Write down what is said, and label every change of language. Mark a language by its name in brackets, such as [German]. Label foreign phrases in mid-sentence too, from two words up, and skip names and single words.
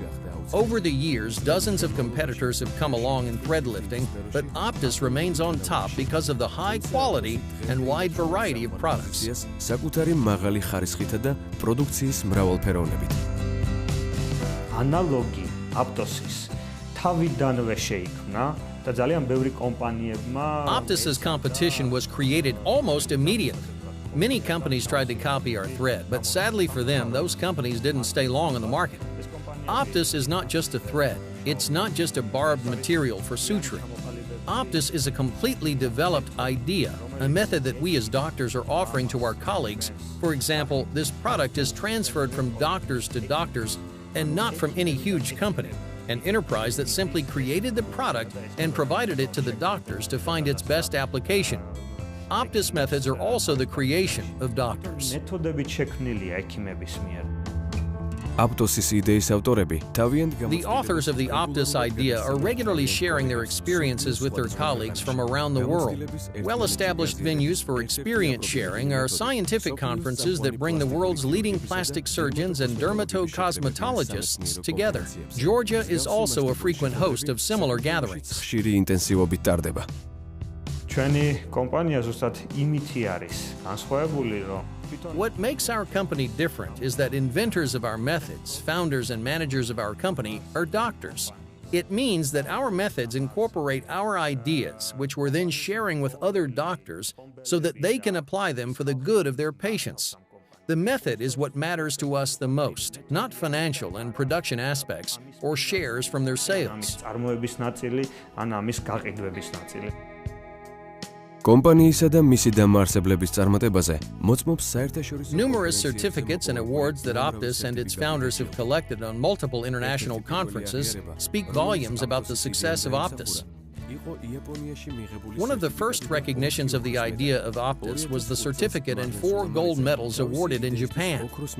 [English] Over the years, dozens of competitors have come along in thread lifting, but Aptos remains on top because of the high quality and wide variety of products. [Georgian] Analogi Aptosis თავიდანვე შეიქმნა და ძალიან ბევრი კომპანიებმა [English] Aptos's competition was created almost immediately. Many companies tried to copy our thread, but sadly for them, those companies didn't stay long on the market. Aptos is not just a thread. It's not just a barbed material for suturing. Aptos is a completely developed idea, a method that we as doctors are offering to our colleagues. For example, this product is transferred from doctors to doctors and not from any huge company, an enterprise that simply created the product and provided it to the doctors to find its best application. Aptos methods are also the creation of doctors. [Georgian] მეთოდებით შექმნილია ექიმების მიერ. [English] The authors of the Aptos idea are regularly sharing their experiences with their colleagues from around the world. Well-established venues for experience sharing are scientific conferences that bring the world's leading plastic surgeons and dermatocosmetologists together. Georgia is also a frequent host of similar gatherings. [Georgian] ჩვენი კომპანია ზუსტად იმითი არის განსხვავებული, რომ [English] What makes our company different is that inventors of our methods, founders and managers of our company, are doctors. It means that our methods incorporate our ideas, which we're then sharing with other doctors so that they can apply them for the good of their patients. The method is what matters to us the most, not financial and production aspects or shares from their sales. [Georgian] კომპანიისა და მისი დამაარსებლების წარმატებაზე მოწმობს საერთაშორისო [English] Numerous certificates and awards that Aptos and its founders have collected on multiple international conferences speak volumes about the success of Aptos. One of the first recognitions of the idea of Aptos was the certificate and 4 gold medals awarded in Japan.